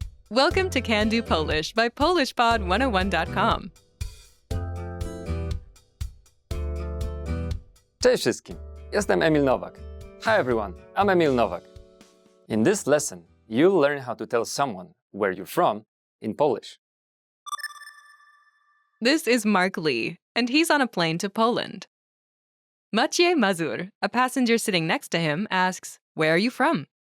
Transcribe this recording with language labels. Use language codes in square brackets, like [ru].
[en] Welcome to Can-Do Polish by PolishPod101.com. [pl] Cześć wszystkim, jestem Emil Nowak. [en] Hi everyone, I'm Emil Nowak. In this lesson, you'll learn how to tell someone where you're from in Polish. This is Mark Lee, and he's on a plane to Poland. Maciej Mazur, a passenger sitting next to him, asks, "Where are you from?"